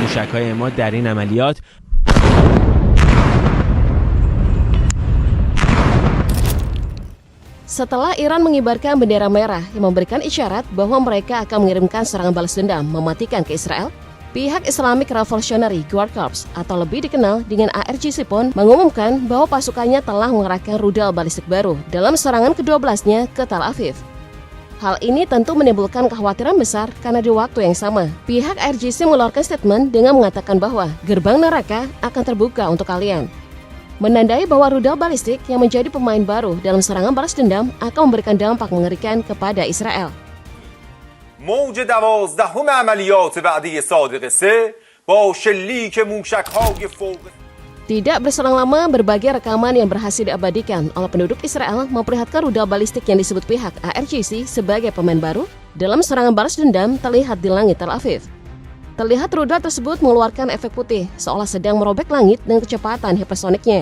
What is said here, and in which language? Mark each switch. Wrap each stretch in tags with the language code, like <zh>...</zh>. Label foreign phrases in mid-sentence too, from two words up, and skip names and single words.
<fa>شرکای ما در این عملیات</fa> <id>Setelah Iran mengibarkan bendera merah yang memberikan isyarat bahwa mereka akan mengirimkan serangan balas dendam mematikan ke Israel, pihak</id> <en>Islamic Revolutionary Guard Corps</en> <id>atau lebih dikenal dengan ARGC pun mengumumkan bahwa pasukannya telah mengerahkan rudal balistik baru dalam serangan ke-12-nya ke Tel Aviv. Hal ini tentu menimbulkan kekhawatiran besar karena di waktu yang sama, pihak ARGC mengeluarkan statement dengan mengatakan bahwa gerbang neraka akan terbuka untuk kalian. Menandai bahwa rudal balistik yang menjadi pemain baru dalam serangan balas dendam akan memberikan dampak mengerikan kepada Israel.</id> <fa>موج 12 عملیات بعدی صادق 3 با شلیک موشک‌های فوق.</fa> <id>Tidak berselang lama, berbagai rekaman yang berhasil diabadikan oleh penduduk Israel memperlihatkan rudal balistik yang disebut pihak ARGC sebagai pemain baru dalam serangan balas dendam terlihat di langit Tel Aviv. Terlihat rudal tersebut mengeluarkan efek putih seolah sedang merobek langit dengan kecepatan hipersoniknya.</id>